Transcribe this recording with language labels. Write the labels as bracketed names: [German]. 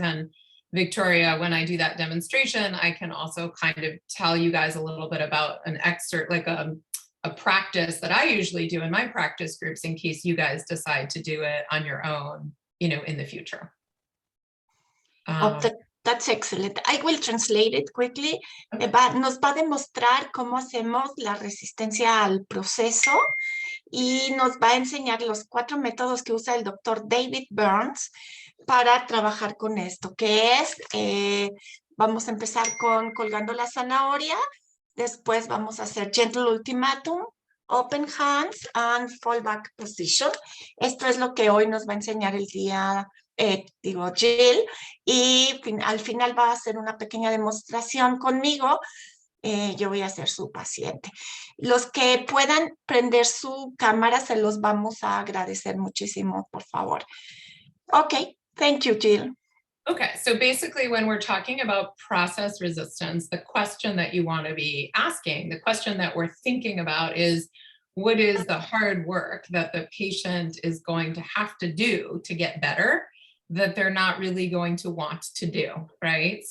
[English] And Victoria, when I do that demonstration, I can also kind of tell you guys a little bit about an excerpt, like a practice that I usually do in my practice groups, in case you guys decide to do it on your own, in the future. That's excellent. I will translate it quickly. Okay. [Spanish] Nos va a demostrar cómo hacemos la resistencia al proceso y nos va a enseñar los 4 métodos que usa el doctor David Burns para trabajar con esto, que es, vamos a empezar con colgando la zanahoria, después vamos a hacer [English] gentle ultimatum, open hands and fallback position. [Spanish] Esto es lo que hoy nos va a enseñar el día Jill, y al final va a hacer una pequeña demostración conmigo. Yo voy a ser su paciente. Los que puedan prender su cámara, se los vamos a agradecer muchísimo, por favor. [English] Okay, thank you, Jill. Okay, so basically when we're talking about process resistance, the question that you want to be asking, the question that we're thinking about is, what is the hard work that the patient is going to have to do to get better that they're not really going to want to do, right?